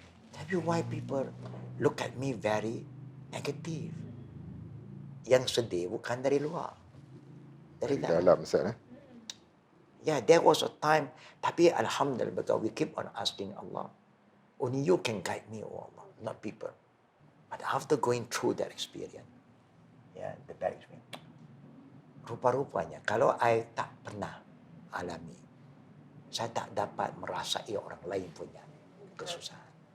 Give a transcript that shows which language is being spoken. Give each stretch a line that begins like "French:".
Malay: Tapi
English: why people look at me very negative?
Malay: Yang sedih bukan dari luar. Dari dalam. Dalam Ustaz.
English: Yeah, there was a time.
Malay: Tapi
English: Alhamdulillah, because we keep on asking Allah. Only you can guide me, oh Allah, not people. But after going through that experience, the bad experience,
Malay: rupa-rupanya, kalau I tak pernah alami, saya tak dapat merasai orang lain punya kesusahan.